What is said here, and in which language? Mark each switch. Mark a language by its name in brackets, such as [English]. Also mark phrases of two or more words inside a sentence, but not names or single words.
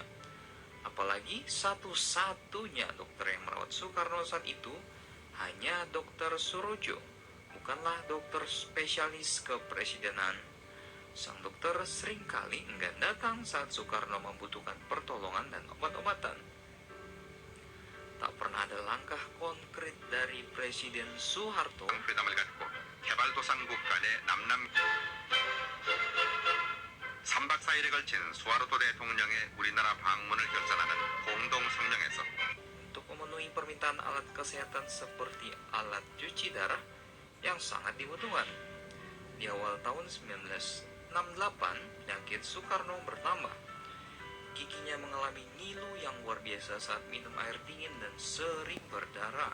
[Indonesian] Apalagi satu-satunya dokter yang merawat Soekarno saat itu hanya Dokter Surojo, bukanlah dokter spesialis kepresidenan. Sang dokter seringkali enggan datang saat Soekarno membutuhkan pertolongan dan obat-obatan. Tak pernah ada langkah konkret dari Presiden Soeharto [Korean] 회담을 갖고 개발도상국 간의 남남 3박 4일에 걸친 수하르토 대통령의 우리나라 방문을 결산하는 공동성명에서 [Indonesian] untuk memenuhi permintaan alat kesehatan seperti alat cuci darah yang sangat dibutuhkan. Di awal tahun 1968, penyakit Soekarno bertambah. Giginya mengalami ngilu yang luar biasa saat minum air dingin dan sering berdarah.